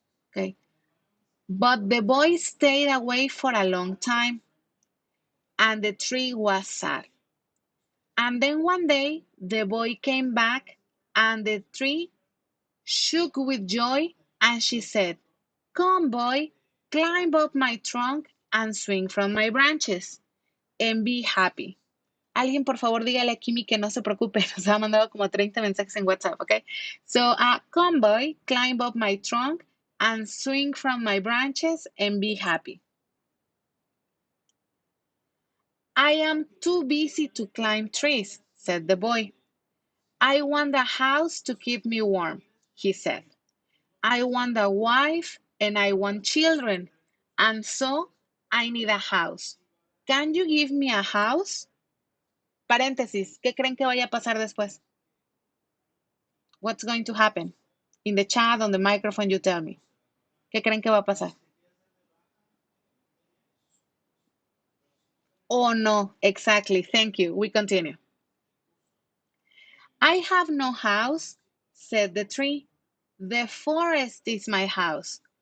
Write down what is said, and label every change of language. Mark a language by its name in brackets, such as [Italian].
[English] Okay. But the boy stayed away for a long time, and the tree was sad. And then one day the boy came back, and the tree shook with joy, and she said, "Come, boy, climb up my trunk and swing from my branches and be happy." [Spanish] Alguien, por favor, dígale a Kimi que no se preocupe. Nos ha mandado como 30 mensajes en WhatsApp, okay? [English] So, come, boy, climb up my trunk and swing from my branches and be happy. "I am too busy to climb trees," said the boy. "I want a house to keep me warm," he said. "I want a wife and I want children, and so I need a house. Can you give me a house?" [Spanish] Paréntesis, ¿qué creen que vaya a pasar después? [English] What's going to happen? In the chat, on the microphone, you tell me. [Spanish] ¿Qué creen que va a pasar? [English] Oh, no, exactly. Thank you. We continue. "I have no house," said the tree. "The forest is my house.